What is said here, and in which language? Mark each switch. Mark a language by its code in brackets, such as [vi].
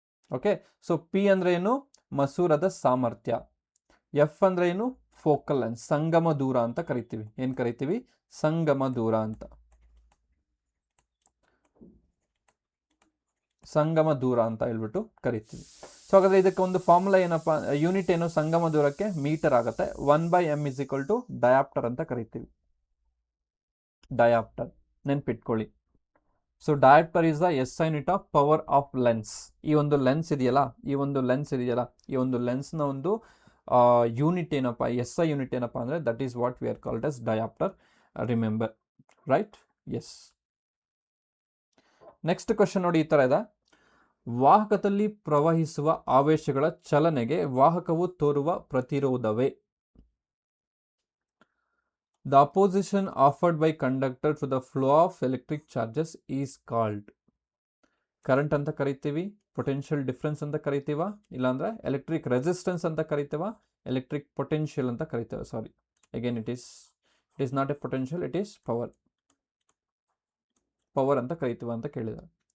[kn] Okay, so P ಅಂದ್ರೆ ಏನು? ಮಸೂರದ ಸಾಮರ್ಥ್ಯ. F ಅಂದ್ರೆ ಏನು? ಫೋಕಲ್ ಲೆಂತ್, ಸಂಗಮ ದೂರ ಅಂತ ಕರಿತೀವಿ. ಏನು ಕರಿತೀವಿ? ಸಂಗಮ ದೂರ ಅಂತ. ಸಂಗಮ ದೂರ ಅಂತ ಹೇಳ್ಬಿಟ್ಟು ಕರಿತೀವಿ. ಸೊ ಹಾಗಾದ್ರೆ ಇದಕ್ಕೆ ಒಂದು ಫಾರ್ಮುಲಾ ಏನಪ್ಪ, ಯೂನಿಟ್ ಏನು ಸಂಗಮ ದೂರಕ್ಕೆ? ಮೀಟರ್ ಆಗುತ್ತೆ. [en] 1/m is equal to dioptre [kn] ಅಂತ ಕರಿತೀವಿ. ಡಯಾಪ್ಟರ್ ನೆನ್ಪಿಟ್ಕೊಳ್ಳಿ. [en] So dioptre is the SI unit of power of lens. [kn] ಈ ಒಂದು ಲೆನ್ಸ್ ಇದೆಯಲ್ಲ, ಈ ಒಂದು ಲೆನ್ಸ್ನ ಒಂದು ಯೂನಿಟ್ ಏನಪ್ಪ, SI ಯೂನಿಟ್ ಏನಪ್ಪ ಅಂದರೆ [en] That is what we are called as dioptre. Remember, right? Yes. [kn] Next question ನೋಡಿ, ಈ ಥರ ಇದೆ. ವಾಹಕದಲ್ಲಿ ಪ್ರವಹಿಸುವ ಆವೇಶಗಳ ಚಲನೆಗೆ ವಾಹಕವು ತೋರುವ ಪ್ರತಿರೋಧವೇ? [en] The opposition offered by conductor to the flow of electric charges is called. [kn] Current ಅಂತ ಕರಿತೀವಿ, ಪೊಟೆನ್ಷಿಯಲ್ ಡಿಫ್ರೆನ್ಸ್ ಅಂತ ಕರಿತೀವ, ಇಲ್ಲಾಂದ್ರೆ ಎಲೆಕ್ಟ್ರಿಕ್ ರೆಸಿಸ್ಟೆನ್ಸ್ ಅಂತ ಕರಿತೀವ, ಎಲೆಕ್ಟ್ರಿಕ್ ಪೊಟೆನ್ಷಿಯಲ್ ಅಂತ ಕರಿತೀವ. [en] sorry, again it is not a potential, it is power [kn] ಅಂತ ಕರಿತೀವ ಅಂತ ಕೇಳಿದ್ದಾರೆ.